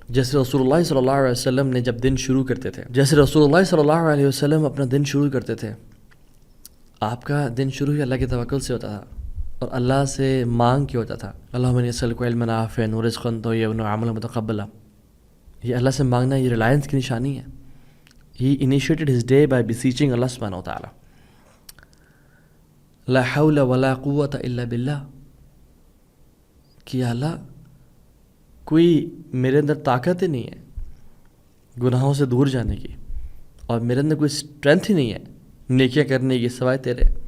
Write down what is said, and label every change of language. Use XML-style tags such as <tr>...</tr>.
<ur>جیسے رسول اللہ صلی اللہ علیہ وسلم نے جب دن شروع کرتے تھے، اپنا دن شروع کرتے تھے، آپ کا دن شروع ہی اللہ کے توکل سے ہوتا تھا اور اللہ سے مانگ کے ہوتا تھا.</ur> <ar>اللہم انی اسألک علما نافعا ورزقا طیبا وعملا متقبلا.</ar> <ur>یہ اللہ سے مانگنا یہ ریلائنس کی نشانی ہے.</ur> <en>He initiated his day by beseeching Allah subhanahu wa ta'ala.</en> <ar>لا حول ولا قوة الا باللہ،</ar> <ur>کہ اللہ کوئی میرے اندر طاقت ہی نہیں ہے، گناہوں سے دور جانے کی، اور میرے اندر کوئی اسٹرینتھ ہی نہیں ہے نیکیاں کرنے کی سوائے تیرے.</ur>